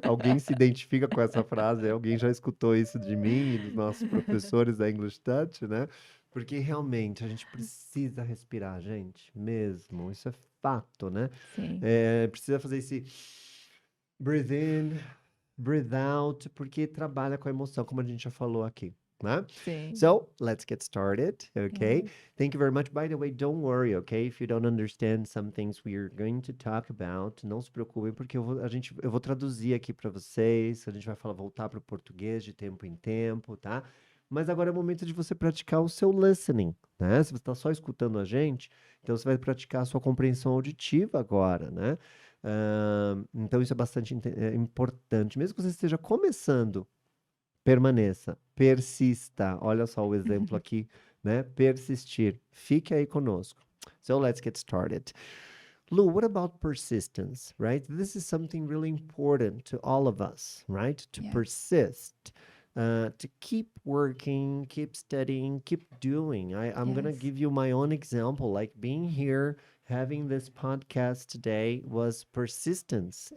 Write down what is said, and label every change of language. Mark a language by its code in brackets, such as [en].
[pt] Alguém se identifica com essa frase? Alguém já escutou isso de mim e dos nossos professores da English Touch, né? Porque realmente a gente precisa respirar, gente, mesmo. Isso é fato, né? Sim, Precisa fazer esse [en] breathe in, breathe out, [pt] porque trabalha com a emoção, como a gente já falou aqui. Né? sim. [en] So let's get started, okay? Yes. Thank you very much. By the way, don't worry, okay? If you don't understand some things we are going to talk about, [pt] não se preocupem, porque eu vou traduzir aqui para vocês. A gente vai voltar para o português de tempo em tempo, tá? Mas agora é o momento de você praticar o seu listening, né? Se você está só escutando a gente, então você vai praticar a sua compreensão auditiva agora, né? Então isso é bastante importante. Mesmo que você esteja começando, permaneça, persista. Olha só o exemplo aqui, né? Persistir. Fique aí conosco. [en] So let's get started. Lou, what about persistence, right? This is something really important to all of us, right? To Yes. persist, to keep working, keep studying, keep doing. I'm going to Yes. give you my own example. Like being here, having this podcast today was persistence.